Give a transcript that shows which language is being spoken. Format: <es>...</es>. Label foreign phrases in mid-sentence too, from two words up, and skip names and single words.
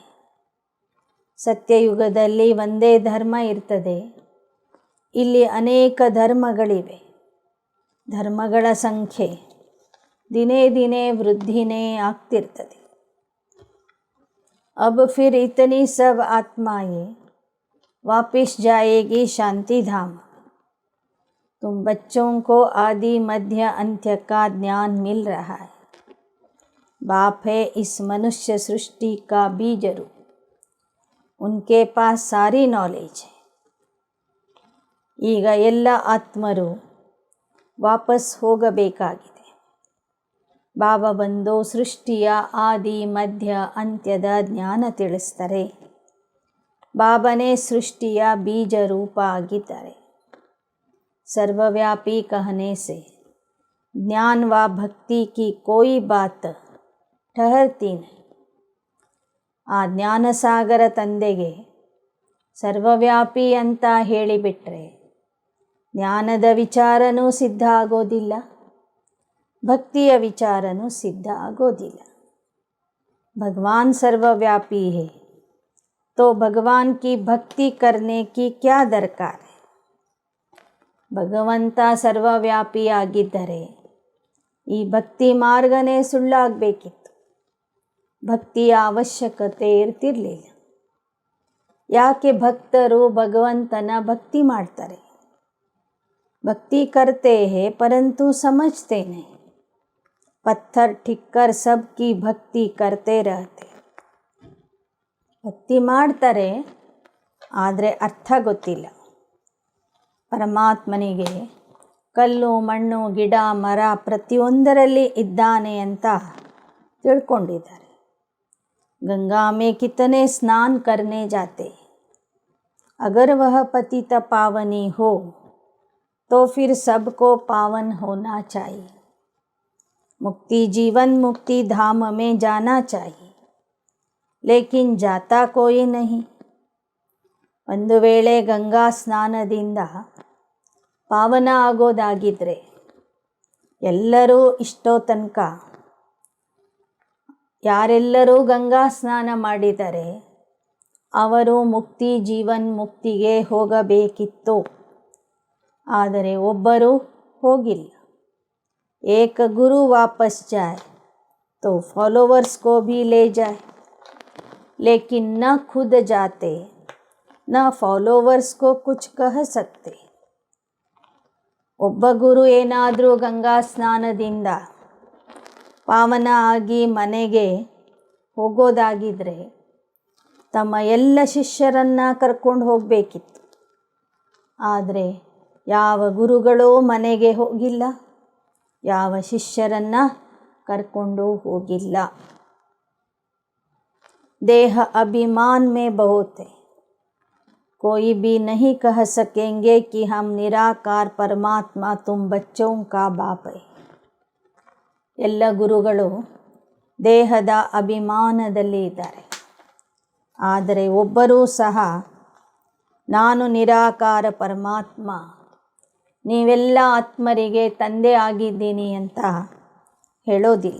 <kn>ಸತ್ಯಯುಗದಲ್ಲಿ ಒಂದೇ ಧರ್ಮ ಇರ್ತದೆ, ಇಲ್ಲಿ ಅನೇಕ ಧರ್ಮಗಳಿವೆ. ಧರ್ಮಗಳ ಸಂಖ್ಯೆ ದಿನೇ ದಿನೇ ವೃದ್ಧಿನೇ ಆಗ್ತಿರ್ತದೆ.</kn> <hi>अब फिर इतनी सब आत्माएं वापिस जाएगी शांति धाम. तुम बच्चों को आदि मध्य अंत्य का ज्ञान मिल रहा है. बाप है इस मनुष्य सृष्टि का बीज रूप. उनके पास सारी नॉलेज है.</hi> <kn>ಈಗ ಎಲ್ಲ ಆತ್ಮರು ವಾಪಸ್ ಹೋಗಬೇಕಾಗಿದೆ. ಬಾಬಾ ಬಂದು ಸೃಷ್ಟಿಯ ಆದಿ ಮಧ್ಯ ಅಂತ್ಯದ ಜ್ಞಾನ ತಿಳಿಸ್ತಾರೆ. ಬಾಬಾನೇ ಸೃಷ್ಟಿಯ ಬೀಜ ರೂಪ ಆಗಿದ್ದಾರೆ.</kn> <hi>सर्वव्यापी कहने से ज्ञान व भक्ति की कोई बात ठहरती नहीं.</hi> <kn>ಆ ಜ್ಞಾನಸಾಗರ ತಂದೆಗೆ ಸರ್ವವ್ಯಾಪಿ ಅಂತ ಹೇಳಿಬಿಟ್ರೆ ಜ್ಞಾನದ ವಿಚಾರನೂ ಸಿದ್ಧ ಆಗೋದಿಲ್ಲ, ಭಕ್ತಿಯ ವಿಚಾರನೂ ಸಿದ್ಧ ಆಗೋದಿಲ್ಲ.</kn> <hi>भगवान सर्वव्यापी है तो भगवान की भक्ति करने की क्या दरकार है.</hi> <kn>ಭಗವಂತ ಸರ್ವವ್ಯಾಪಿ ಆಗಿದ್ದರೆ ಈ ಭಕ್ತಿ ಮಾರ್ಗನೇ ಸುಳ್ಳಾಗಬೇಕಿತ್ತು, ಭಕ್ತಿಯ ಅವಶ್ಯಕತೆ ಇರ್ತಿರಲಿಲ್ಲ. ಯಾಕೆ ಭಕ್ತರು ಭಗವಂತನ ಭಕ್ತಿ ಮಾಡ್ತಾರೆ?</kn> <hi>भक्ति करते हैं परंतु समझते नहीं. पत्थर ठिक्कर सबकी भक्ति करते रहते.</hi> <kn>ಭಕ್ತಿ ಮಾಡ್ತಾರೆ, ಆದರೆ ಅರ್ಥ ಗೊತ್ತಿಲ್ಲ. ಪರಮಾತ್ಮನಿಗೆ ಕಲ್ಲು ಮಣ್ಣು ಗಿಡ ಮರ ಪ್ರತಿಯೊಂದರಲ್ಲಿ ಇದ್ದಾನೆ ಅಂತ ತಿಳ್ಕೊಂಡಿದ್ದಾರೆ.</kn> <hi>गंगा में कितने स्नान करने जाते, अगर वह पतित पावनी हो तो फिर सबको पावन होना चाहिए. मुक्ति जीवन मुक्ति धाम में जाना चाहिए, लेकिन जाता कोई नहीं.</hi> <kn>ಒಂದು ವೇಳೆ ಗಂಗಾ ಸ್ನಾನದಿಂದ ಪಾವನ ಆಗೋದಾಗಿದ್ದರೆ ಎಲ್ಲರೂ ಇಷ್ಟೋ ತನಕ ಯಾರೆಲ್ಲರೂ ಗಂಗಾ ಸ್ನಾನ ಮಾಡಿದರೆ ಅವರು ಮುಕ್ತಿ ಜೀವನ್ ಮುಕ್ತಿಗೆ ಹೋಗಬೇಕಿತ್ತು. ಆದರೆ ಒಬ್ಬರು ಹೋಗಿಲ್ಲ.</kn> <hi>एक गुरु वापस जाए तो फॉलोवर्स को भी ले जाए, लेकिन न खुद जाते न फॉलोवर्स को कुछ कह सकते.</hi> <kn>ಒಬ್ಬ ಗುರು ಏನಾದರೂ ಗಂಗಾ ಸ್ನಾನದಿಂದ ಪಾವನ ಆಗಿ ಮನೆಗೆ ಹೋಗೋದಾಗಿದ್ದರೆ ತಮ್ಮ ಎಲ್ಲ ಶಿಷ್ಯರನ್ನು ಕರ್ಕೊಂಡು ಹೋಗಬೇಕಿತ್ತು. ಆದರೆ ಯಾವ ಗುರುಗಳೂ ಮನೆಗೆ ಹೋಗಿಲ್ಲ, ಯಾವ ಶಿಷ್ಯರನ್ನು ಕರ್ಕೊಂಡು ಹೋಗಿಲ್ಲ.</kn> <hi>देह अभिमान में बहुत है, कोई भी नहीं कह सकेंगे कि हम निराकार परमात्मा तुम बच्चों का बाप है.</hi> <kn>ಎಲ್ಲ ಗುರುಗಳು ದೇಹದ ಅಭಿಮಾನದಲ್ಲಿ ಇದ್ದಾರೆ, ಆದರೆ ಒಬ್ಬರೂ ಸಹ ನಾನು ನಿರಾಕಾರ ಪರಮಾತ್ಮ, ನೀವೆಲ್ಲ ಆತ್ಮರಿಗೆ ತಂದೆ ಆಗಿದ್ದೀನಿ ಅಂತ ಹೇಳೋದಿಲ್ಲ.</kn>